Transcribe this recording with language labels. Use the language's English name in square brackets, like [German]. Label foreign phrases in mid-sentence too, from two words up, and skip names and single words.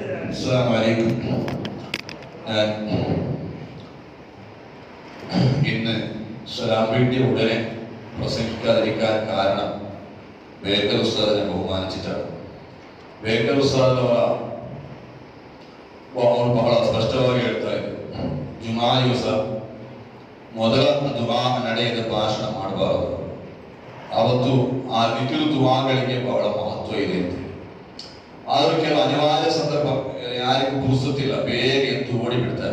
[Arabic] السلام عليكم. [Malayalam] ഇന്ന് സലാം വീട്ടിയ ഉടനെ പ്രസംഗിക്കാതിരിക്കാൻ കാരണം ബേക്കൽ ഉസ്താദിനെ ബഹുമാനിച്ചിട്ടാണ്. [Kannada] ബേക്കൽ ഉസ്താദ് ಬಹಳ ಸ್ಪಷ್ಟವಾಗಿ ಹೇಳ್ತಾ ಇದ್ರು, ಜುಮಾ ದಿವಸ ಮೊದಲ ದುವಾ ನಡೆಯದ ಭಾಷಣ ಮಾಡಬಾರದು. ಅವತ್ತು ಆ ದಿಕ್ಕಿನ ದುವಾಗಳಿಗೆ ಬಹಳ ಮಹತ್ವ ಇದೆ ಅಂತ. ಆದರೂ ಕೆಲವು ಅನಿವಾರ್ಯ ಸಂದರ್ಭ, ಯಾರಿಗೂ ಪುರುಸುತ್ತಿಲ್ಲ, ಬೇಗ ಎದ್ದು ಓಡಿಬಿಡ್ತಾರೆ.